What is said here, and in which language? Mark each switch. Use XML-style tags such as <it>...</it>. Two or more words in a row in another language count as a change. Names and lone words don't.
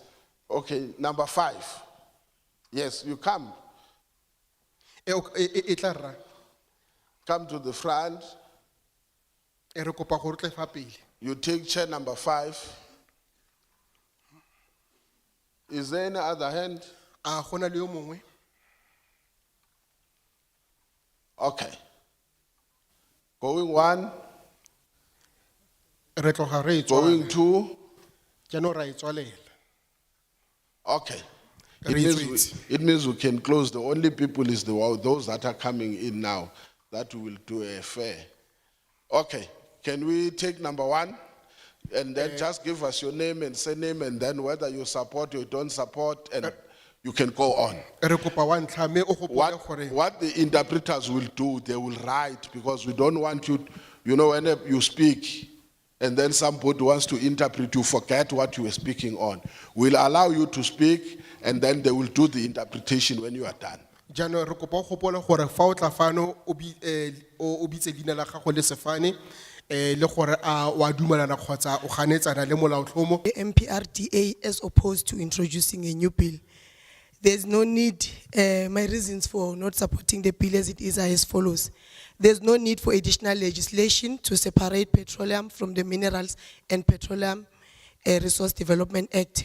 <en>Okay, number five. Yes, you come. Come to the front. You take chair number 5. Is there any other hand?</en> <tn>A gona le yo mongwe?</tn> <en>Okay. Going one,</en> <tn>Re tloga re e</tn> <en>going</en> <tn>tswala.</tn> <en>two.</en> <tn>Jaanong ra e tswalela.</tn> <en>Okay. It</en> <tn>Re</tn> <en>means, it means we can close. The only people is those that are coming in now that we will do a fair. Okay. Can we take number one? And then just give us your name and surname, and then whether you support or you don't support, and you can go on.</en> <tn>Re kopa wa ntlha mme o gopole gore</tn> <en>What the interpreters will do, they will write, because we don't want you, you know, when you speak and then somebody wants to interpret, you forget what you were speaking on. We'll allow you to speak, and then they will do the interpretation when you are done.</en> <tn>jaanong re kopa o gopole gore fa o tla fano o bitse leina la gago le sefane le gore a wa dumelana kgotsa o ganetsana le molaotlhomo.</tn> <en>The MPRDA as opposed to introducing a new bill. There's no need, my reasons for not supporting the bill as it is are as follows. There's no need for additional legislation to separate petroleum from the Minerals and Petroleum Resource Development Act.</en>